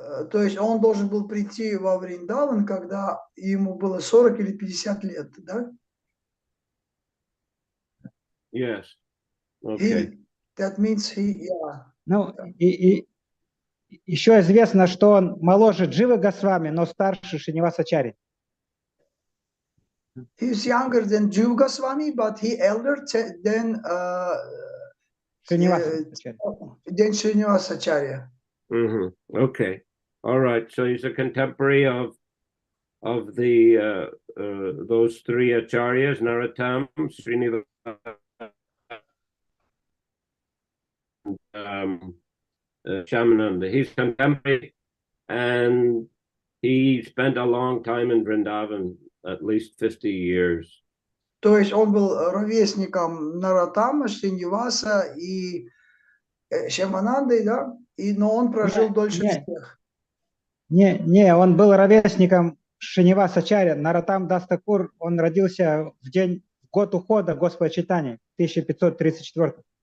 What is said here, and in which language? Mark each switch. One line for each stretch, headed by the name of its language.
Russian: То есть он должен был прийти во Вриндаван, когда ему было 40 или 50 лет, да?
English: Yes. Okay. That means he, yeah.
Russian: Ну, и еще известно, что он моложе Дживы Госвами, но старше Шриниваса-ачарьи.
English: He's younger than Jiva Goswami, but he elder than Srinivasa-acharya. Mm-hmm. Okay. All right. So he's a contemporary of the those three acharyas, Narottam, Srinivasa, Shamananda. He's contemporary, and he spent a long time in Vrindavan, at least 50 years.
Russian: То есть он был ровесником Нароттама, Шриниваса и Шьямананды, да? Но он прожил дольше всех. Не, он был ровесником Шриниваса-ачарьи. Нароттам Дас Такур, он родился в год ухода Господа Чайтаньи, 1534.